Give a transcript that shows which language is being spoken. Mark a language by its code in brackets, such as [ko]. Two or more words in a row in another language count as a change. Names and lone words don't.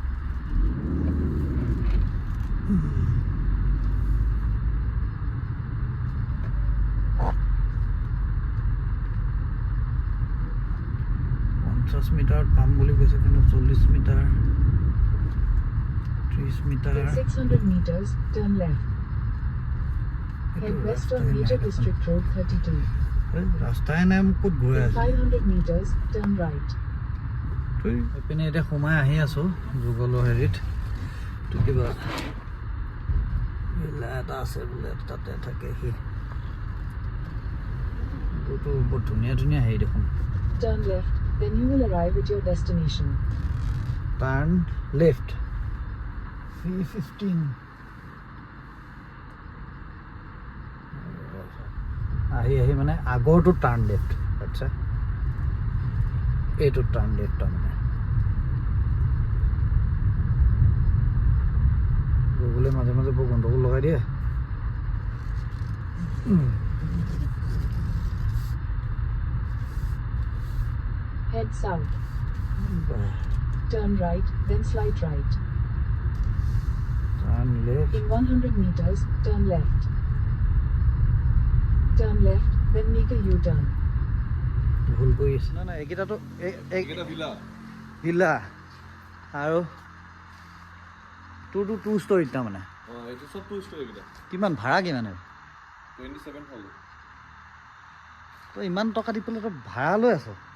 [as] মিটাৰত পাম বুলি কৈছে, কিন্তু 40 মিটাৰ 30 মিটাৰ। [en] In 600 meters, turn left. Head west on Major District Road 32. [as] ৰাস্তাই নাই, মোক ক'ত ঘূৰাই [en] In [as] আছে। [en] 500 meters, turn right. [as] এইপিনে এতিয়া সোমাই আহি আছোঁ যুগলৰ হেৰিত। তো কিবা এটা আছে বোলে, তাতে থাকে সি। এইটোতো বৰ ধুনীয়া হেৰি দেখোন। [en] Turn left, then you will arrive at your destination. Turn left. 315. [as] আহি মানে আগৰটো [en] turn left. [as] আচ্ছা, এইটো [en] turn left [as] তাৰমানে। গুগলে মাজে মাজে বৰ গণ্ডগোল লগাই দিয়ে। [en] Head south. Turn right, then slide right. Turn left. In 100 meters, turn left. Turn left, then make a U-turn. [as] ভুল কৰি আছে। নাই এইকেইটাতো ভিলা আৰু তোৰতো 2 ষ্টৰীত তাৰমানে। এইটো সব 2 ষ্টৰী কেইটা। কিমান ভাড়া কিমান? 27,000। তই ইমান টকা দি পেলাই তই ভাড়া লৈ আছ?